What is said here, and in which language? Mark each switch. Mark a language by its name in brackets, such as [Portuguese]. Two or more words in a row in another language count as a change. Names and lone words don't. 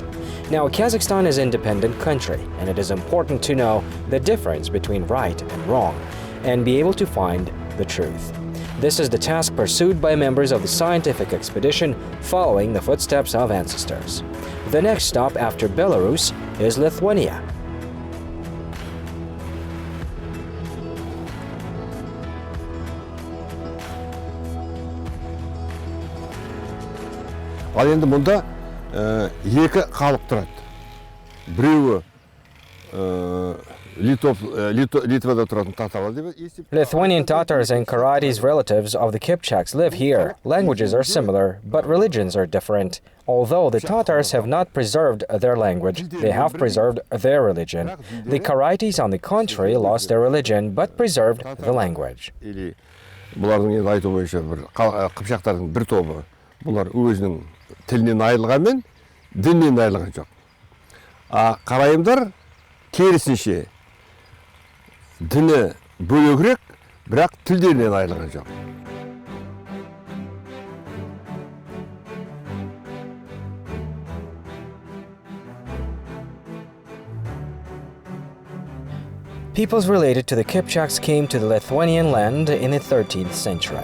[English] Now, Kazakhstan is an independent country, and it is important to know the difference between right and wrong, and be able to find the truth. This is the task pursued by members of the scientific expedition following the footsteps of ancestors. The next stop after Belarus is Lithuania. [Kazakh] Ал енді мұнда екі халық тұрады. Біреуі Литвада тұратын татарлар деп есептеймін. [English] Lithuanian Tatars and Karaites relatives of the Kipchaks live here. Languages are similar, but religions are different. Although the Tatars have not preserved their language, they have preserved their religion. The Karaites, on the contrary, lost their religion, but preserved the language. [Kazakh] Бұлардың енді айту бойынша Кипчактардың бір тобы, бұлар өзінің тілінен айырылғанмен, діннен айырылған жоқ. Қарайымдар керісінше діні бөлегірек, бірақ тілдерінен айырылған жоқ. [English] Peoples related to the Kipchaks came to the Lithuanian land in the 13th century.